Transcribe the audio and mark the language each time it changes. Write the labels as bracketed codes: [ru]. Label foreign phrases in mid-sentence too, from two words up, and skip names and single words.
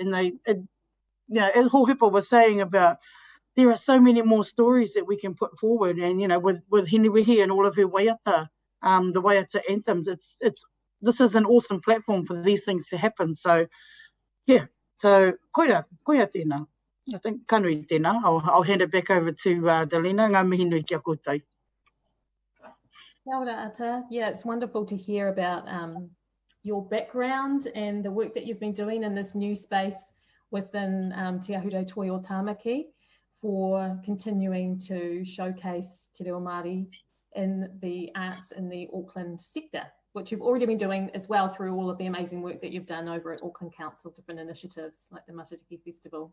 [en] And as Hohepa was saying about, there are so many more stories that we can put forward. And, with Hinewehi and all of her waiata, the waiata anthems, this is an awesome platform for these things to happen. [mi] So, so koia tēnā. [en] I think [mi] kanui tēnā. [en] I'll hand it back over to Delina. [mi] Ngā mihi nui kia koutou. Kia ora ata. [en] Yeah, it's wonderful to hear about your background and the work that you've been doing in this new space within Te Ahurei Toi o Tāmaki for continuing to showcase Te Reo Māori in the arts in the Auckland sector, which you've already been doing as well through all of the amazing work that you've done over at Auckland Council, different initiatives like the Matariki Festival.